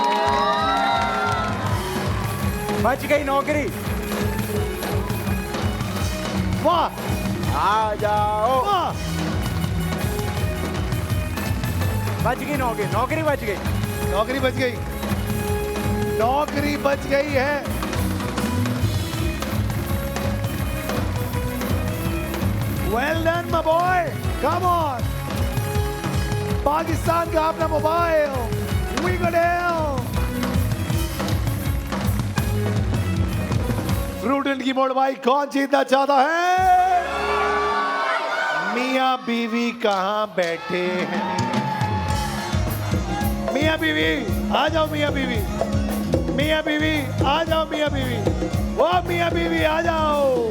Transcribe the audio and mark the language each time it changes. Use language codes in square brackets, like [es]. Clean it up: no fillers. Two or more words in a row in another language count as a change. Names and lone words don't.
[hi] बच गई नौकरी। वाह, आ जाओ। वाह। बच गई नौकरी, नौकरी बच गई। नौकरी बच गई, नौकरी बच गई है। [en] Well done, my boy. Come on. [hi] पाकिस्तान का अपना मोबाइल, [en] We go down. [hi] फ्रूट की मोड़वाई कौन जीतना चाहता है? मियाँ बीवी कहाँ बैठे हैं? मियाँ बीवी आ जाओ, मियाँ बीवी, मियाँ बीवी आ जाओ, मियाँ बीवी, वो मियाँ बीवी आ जाओ।